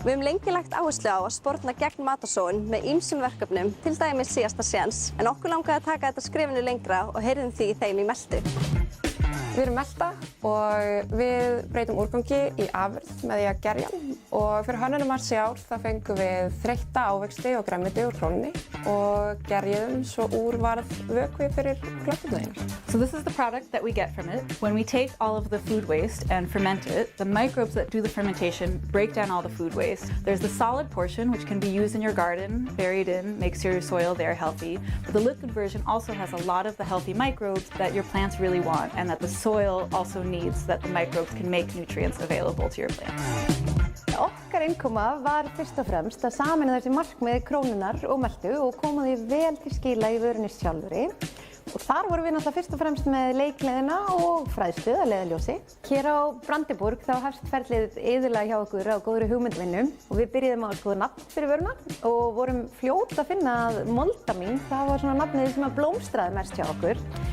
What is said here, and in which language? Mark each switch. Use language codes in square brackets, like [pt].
[is] Við höfum lengi lagt áherslu á að sporna gegn matarsóun með ýmsum verkefnum, til dæmis síðasta séns, en okkur langaði að taka þetta skrefinu lengra og heyrðum því þeim í meltu. Við erum melta og við breytum úrgangi í afurð með því að gerja hann og fyrir hönnunarmars í ár það fengum við þreytta ávexti og grænmeti úr Krónunni og gerjuðum svo úr varð vökvi fyrir plönturnar. [en] So this is the product that we get from it. When we take all of the food waste and ferment it, the microbes that do the fermentation break down all the food waste. There's the solid portion which can be used in your garden, buried in, makes your soil very healthy. But the liquid version also has a lot of the healthy microbes that your plants really want and that the soil also needs, that the microbes can make nutrients available to your plants. [is] Okkar innkoma var fyrst og fremst að sameina þessi markmið Krónunnar og meltu og koma því vel til skila í vörunni sjálfri. Og þar vorum við náttúrulega fyrst og fremst með leikgleðina og fræðslu að leiðarljósi. Hér á Brandenburg þá hefst ferlið iðulega hjá okkur á góðri hugmyndvinnu og við byrjuðum á að skoða nafn fyrir vöruna og vorum fljót að finna að moldamin, það var svona nafnið sem að blómstraði mest hjá okkur.